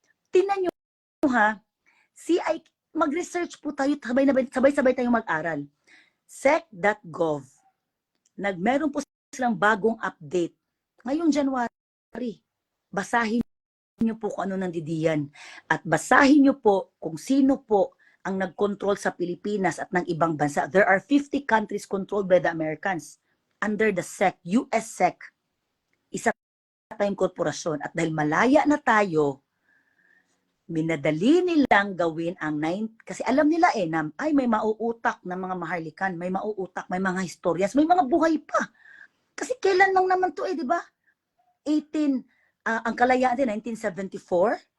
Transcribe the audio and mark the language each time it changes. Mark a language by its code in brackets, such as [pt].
[tl] Tingnan nyo ha, mag-research po tayo, sabay-sabay tayong mag-aral. sec.gov. Meron po silang bagong update. Ngayong January, basahin nyo po kung ano nandidiyan. At basahin nyo po kung sino po ang nag-control sa Pilipinas at ng ibang bansa. [en] There are 50 countries controlled by the Americans under the SEC, US SEC. [tl] Isa tayong korporasyon. At dahil malaya na tayo, minadali nilang gawin ang kasi alam nila na ay may mauutak na mga maharlikan, may mauutak, may mga historias, may mga buhay pa. Kasi kailan lang naman to di ba? Ang kalayaan din, 1974.